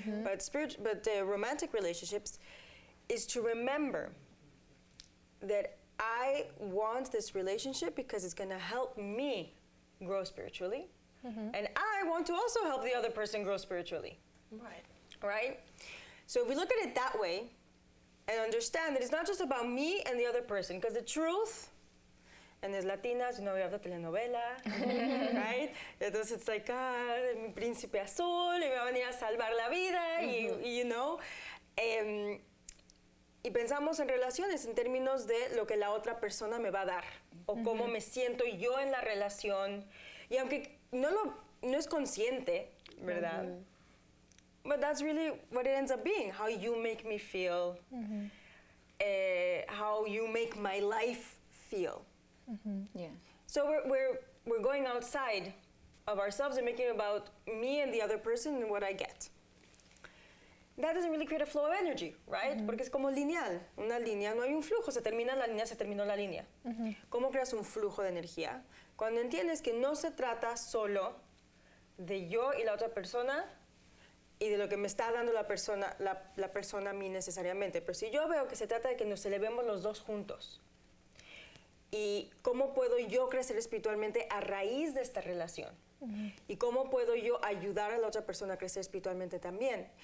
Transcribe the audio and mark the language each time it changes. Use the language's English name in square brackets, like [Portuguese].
[English] But romantic relationships is to remember that I want this relationship because it's going to help me grow spiritually, and I want to also help the other person grow spiritually. Right? So if we look at it that way, and understand that it's not just about me and the other person, because the truth, and as Latinas, we have the telenovela, right? [Spanish] Entonces [English] it's like, [Spanish] mi príncipe azul, y me va a venir a salvar la vida, y pensamos en relaciones en términos de lo que la otra persona me va a dar, o cómo me siento yo en la relación, y aunque no es consciente, ¿verdad? [English] But that's really what it ends up being, how you make me feel, how you make my life feel. Yeah. So we're going outside of ourselves and making it about me and the other person and what I get. That doesn't really create a flow of energy, right? [Spanish] Porque es como lineal. Una línea, no hay un flujo, se termina la línea, se terminó la línea. ¿Cómo creas un flujo de energía? Cuando entiendes que no se trata solo de yo y la otra persona, y de lo que me está dando la persona a mí necesariamente. Pero si yo veo que se trata de que nos elevemos los dos juntos, y cómo puedo yo crecer espiritualmente a raíz de esta relación, y cómo puedo yo ayudar a la otra persona a crecer espiritualmente también.